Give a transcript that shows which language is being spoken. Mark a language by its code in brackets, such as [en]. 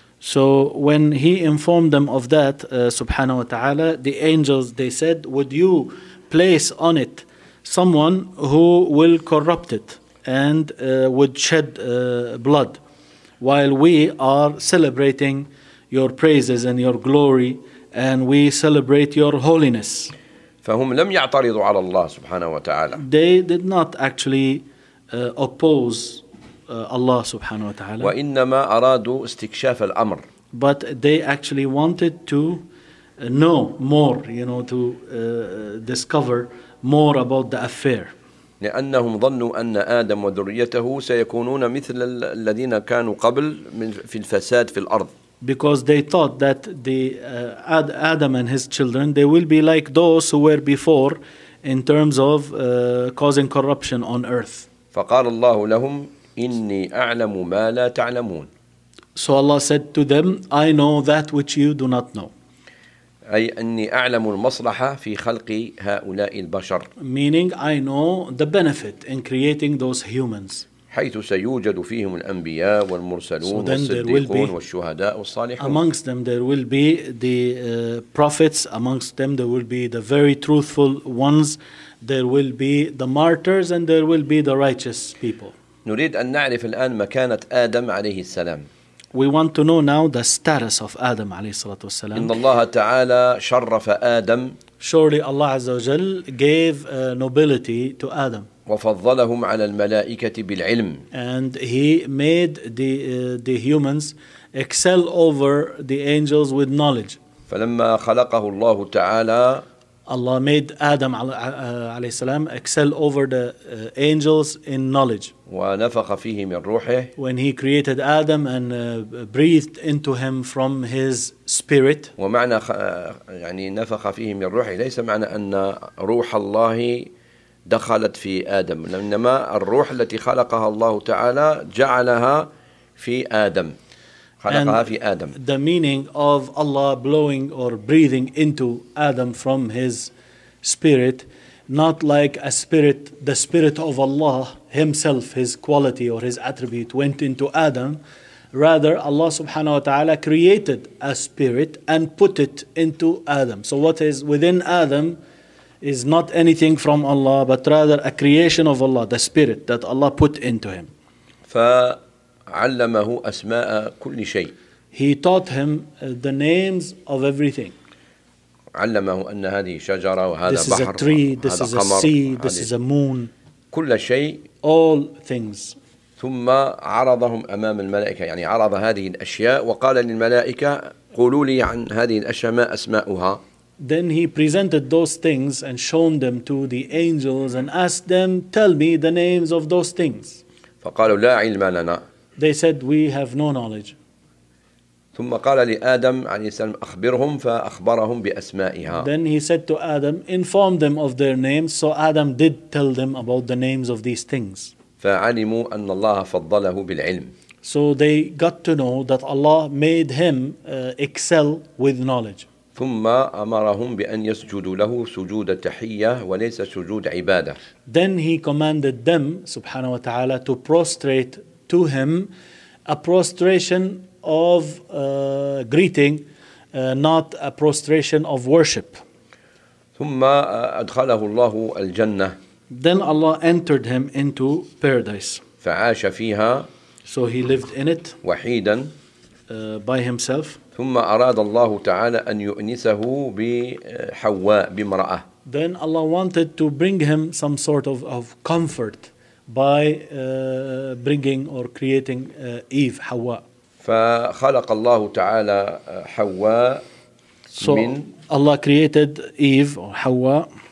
[en] So when he informed them of that, [ar] سبحانه وتعالى, [en] the angels they said, would you place on it someone who will corrupt it and would shed blood while we are celebrating your praises and your glory and we celebrate your holiness. [ar] فهم لم يعترضوا على الله سبحانه وتعالى. [en] They did not actually oppose Allah subhanahu wa ta'ala. [ar] وإنما أرادوا استكشاف الأمر. [en] But they actually wanted to know more, you know, to discover more about the affair. [ar] لأنهم ظنوا أن آدم وذريته سيكونون مثل الذين كانوا قبل من في الفساد في الأرض. [en] Because they thought that the Adam and his children, they will be like those who were before in terms of causing corruption on earth. [ar] فقال الله لهم إني أعلم ما لا تعلمون. [en] So Allah said to them, I know that which you do not know. [ar] أي أني أعلم المصلحة في خلق هؤلاء البشر. [en] Meaning I know the benefit in creating those humans. [ar] حيث سيوجد فيهم الأنبياء والمرسلون والصديقون والشهداء والصالحون. [en] Amongst them there will be the prophets. Amongst them there will be the very truthful ones. There will be the martyrs and there will be the righteous people. [ar] نريد أن نعرف الآن مكانة آدم عليه السلام. [en] We want to know now the status of Adam [ar] عليه الصلاة والسلام. إن الله تعالى شرف آدم. [en] Surely Allah [ar] عز وجل [en] gave nobility to Adam. [ar] وفضلهم على الملائكة بالعلم. [en] And he made the humans excel over the angels with knowledge. [ar] فلما خلقه الله تعالى. [en] Allah made Adam [ar] عليه السلام [en] excel over the angels in knowledge. [ar] ونفخ فيه من روحه. [en] When he created Adam and breathed into him from his spirit. [ar] ومعنى يعني نفخ فيه من روحه ليس معنى أن روح الله دخلت في آدم، إنما الروح التي خلقها الله تعالى جعلها في آدم. خلقها [en] and [ar] في آدم. [en] The meaning of Allah blowing or breathing into Adam from his spirit, not like a spirit, the spirit of Allah himself, his quality or his attribute went into Adam. Rather, Allah subhanahu wa ta'ala created a spirit and put it into Adam. So what is within Adam is not anything from Allah, but rather a creation of Allah, the spirit that Allah put into him. [ar] فعلمه أسماء كل شيء. [en] He taught him the names of everything. [ar] علمه أن هذه شجرة وهذا [en] this [ar] بحر. [en] This is a tree. This is a sea. This is a moon. [ar] كل شيء. [en] All things. [ar] ثم عرضهم أمام الملائكة. يعني عرض هذه الأشياء وقال للملائكة قولوا لي عن هذه الأشياء ما أسماؤها. [en] Then he presented those things and shown them to the angels and asked them, "Tell me the names of those things." [ar] فقالوا لا علم لنا. [en] They said, "We have no knowledge." [ar] ثم قال لآدم عليه السلام أخبرهم فأخبرهم بأسمائها. [en] Then he said to Adam, "Inform them of their names." So Adam did tell them about the names of these things. [ar] فعلموا أن الله فضله بالعلم. [en] So they got to know that Allah made him excel with knowledge. [ar] ثم أمرهم بأن يسجدوا له سجود تحية وليس سجود عبادة. [en] Then he commanded them, [ar] سبحانه وتعالى, [en] to prostrate to him a prostration of greeting, not a prostration of worship. [ar] ثم أدخله الله الجنة. [en] Then Allah entered him into paradise. [ar] فعاش فيها. [en] So he lived in it. [ar] وحيدا. [en] By himself. [ar] ثم أراد الله تعالى أن يؤنسه بحواء بمرأة. [en] Then Allah wanted to bring him some sort of comfort by bringing or creating Eve, حواء. [ar] فخلق الله تعالى حواء [en] so [ar] من [en] Allah created Eve or حواء